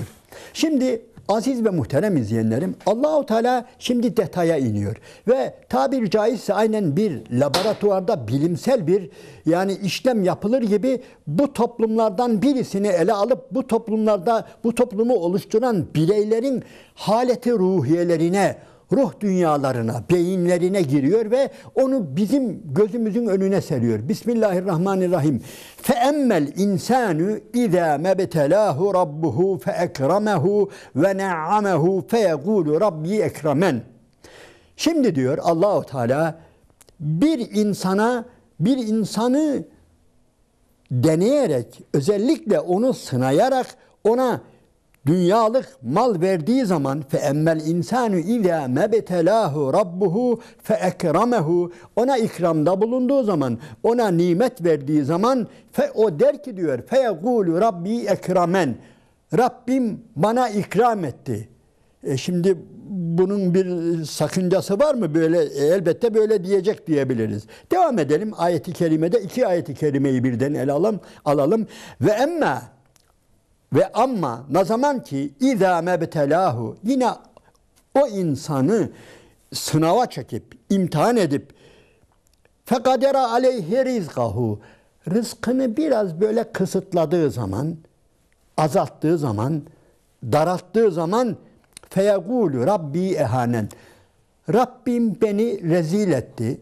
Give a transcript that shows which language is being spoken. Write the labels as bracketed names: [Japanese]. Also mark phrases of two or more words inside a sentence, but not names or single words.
[Turkish] Şimdi aziz ve muhterem izleyenlerim, [Arabic] الله تعالى [Turkish] şimdi detaya iniyor ve tabiri caizse aynen bir laboratuvarda bilimsel bir yani işlem yapılır gibi bu toplumlardan birisini ele alıp bu toplumlarda bu toplumu oluşturan bireylerin haleti ruhiyelerine, ruh dünyalarına, beyinlerine giriyor ve onu bizim gözümüzün önüne seriyor. [Arabic] Bismillahirrahmanirrahim. فَاَمَّا الْاِنْسَانُ اِذَا مَبْتَلَاهُ رَبُّهُ فَاَكْرَمَهُ وَنَعَّمَهُ فَيَقُولُ رَبِّي اَكْرَمَنْ. [Turkish] Şimdi diyor [Arabic] الله تعالى [Turkish] bir insanı deneyerek, özellikle onu sınayarak ona dünyalık mal verdiği zaman [Arabic] فَاَمَّا الْاِنْسَانُ اِذَا مَبْتَلَاهُ رَبُّهُ فَاَكْرَمَهُ [Turkish] ona ikramda bulunduğu zaman, ona nimet verdiği zaman o der ki diyor [Arabic] فَيَقُولُ رَبِّي اَكْرَمَنْ [Turkish] Rabbim bana ikram etti. Şimdi bunun bir sakıncası var mı? Böyle elbette böyle diyecek diyebiliriz. Devam edelim. Ayet-i kerimede iki ayet-i kerimeyi birden ele alalım. Ve amma ne zaman ki [Arabic] إذا ما ابتلاه [Turkish] yine o insanı sınava çekip, imtihan edip [Arabic] فقدر عليه رزقه [Turkish] rızkını biraz böyle kısıtladığı zaman, azalttığı zaman, daralttığı zaman [Arabic] فيقول ربي أهانن [Turkish] Rabbim beni rezil etti.